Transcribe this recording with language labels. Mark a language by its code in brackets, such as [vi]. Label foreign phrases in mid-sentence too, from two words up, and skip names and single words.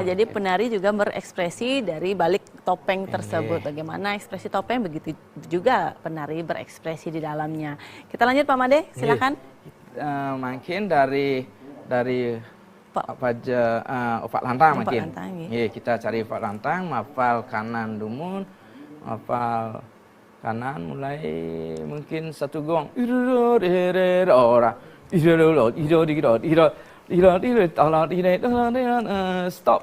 [id] Ya, jadi penari juga berekspresi dari balik topeng tersebut. Bagaimana ekspresi topeng, begitu juga penari berekspresi di dalamnya. Kita lanjut Pak Made, silakan. Mungkin dari opak lantang mungkin. Kita cari opak lantang, mafal kanan dumun, mafal kanan mulai mungkin satu gong. Stop.